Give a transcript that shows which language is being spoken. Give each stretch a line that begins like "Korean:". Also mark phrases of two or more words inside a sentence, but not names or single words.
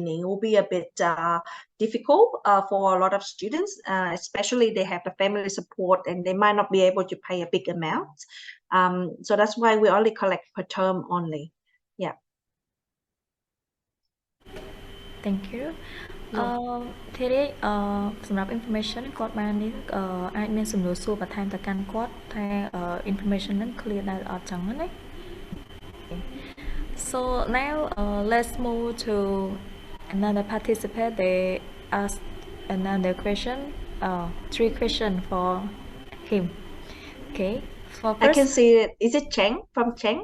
English: It will be a bit difficult for a lot of students, especially they have the family support and they might not be able to pay a big amount. So that's why we only collect per term only. Yeah. Thank you.
Khmer: ទេរីសម្រាប់ information គាត់បាននេះអាចមានសំណួរសួរបន្ថែមទៅកាន់គាត់ថា information ហ្នឹង clear ដែរអត់ចឹងណា
English: So now let's move to another participant. They ask another question, 3 questions for him. Okay. For first, I can see it. Is it Cheng from Cheng?